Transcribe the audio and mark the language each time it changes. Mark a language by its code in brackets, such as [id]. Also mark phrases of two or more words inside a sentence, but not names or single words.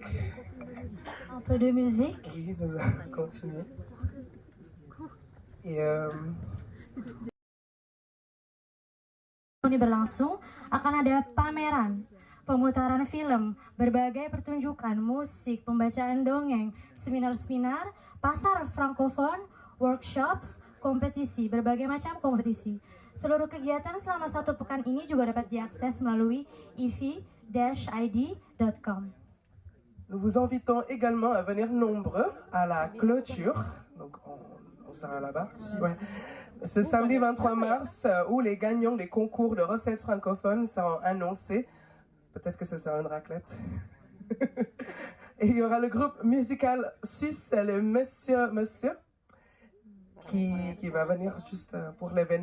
[fr] Un peu de musique. Oui, nous allons continuer. Et [id] Ini berlangsung, akan ada pameran, pemutaran film, berbagai pertunjukan musik, pembacaan dongeng, seminar-seminar, pasar frankofon, workshops, kompetisi, berbagai macam kompetisi. Seluruh kegiatan selama 1 pekan ini juga dapat diakses melalui ev-id.com. [fr] nous vous invitons également à venir nombreux à la clôture. Donc, on sera là-bas. Ouais. Ce samedi 23 mars, où les gagnants des concours de recettes francophones seront annoncés. Peut-être que ce sera une raclette. Et il y aura le groupe musical suisse, le Monsieur, qui va venir juste pour l'événement.